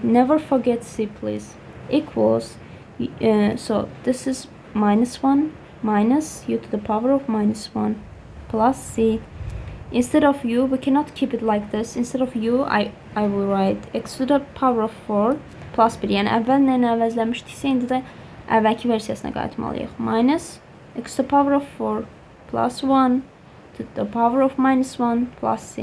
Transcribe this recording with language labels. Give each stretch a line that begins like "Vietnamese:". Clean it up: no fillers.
English: Never forget c, please. Equals, so this is minus 1 minus u to the power of minus 1 plus c. Instead of u, we cannot keep it like this. Instead of u, I will write x to the power of 4 plus 1.
Azerbaijani: Yəni əvvəllə əvəzləmişdiksə, indi də əvvəlki versiyasına qayıtmalıyıq.
English: Minus x to the power of 4 plus 1 to the power of minus 1 plus c.